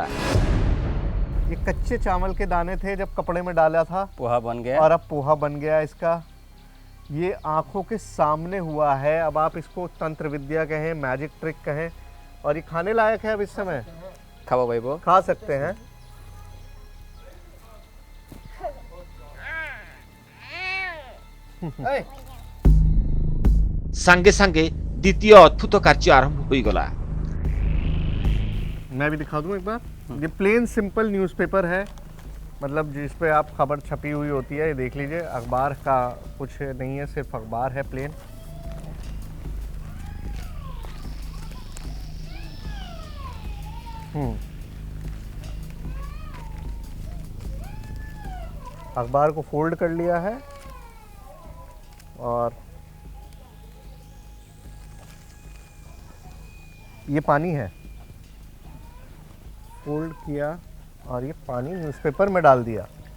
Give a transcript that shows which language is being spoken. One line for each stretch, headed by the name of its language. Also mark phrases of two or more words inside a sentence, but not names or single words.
Hindi: ये कच्चे चावल के दाने थे जब कपड़े में डाला था पोहा बन गया और अब पोहा बन गया इसका। ये आंखों के सामने हुआ है। अब आप इसको तंत्र विद्या कहें,
English: magic trick
Hindi: कहें, और ये खाने लायक है अब इस समय। खाओ भाई वो खा सकते हैं।
Odia: ସାଙ୍ଗେ ସାଙ୍ଗେ ଦ୍ୱିତୀୟ ଅଦ୍ଭୁତ କାର୍ଯ୍ୟ ଆରମ୍ଭ ହୋଇଗଲା।
Hindi: मैं भी दिखा दूं एक बार। ये
English: plain simple newspaper
Hindi: है, मतलब जिस पे आप खबर छपी हुई होती है, ये देख लीजिए, अखबार का कुछ नहीं है, सिर्फ अखबार है प्लेन। अखबार को फोल्ड कर लिया है और ये पानी है, फोल्ड किया और ये पानी न्यूज़पेपर में डाल दिया।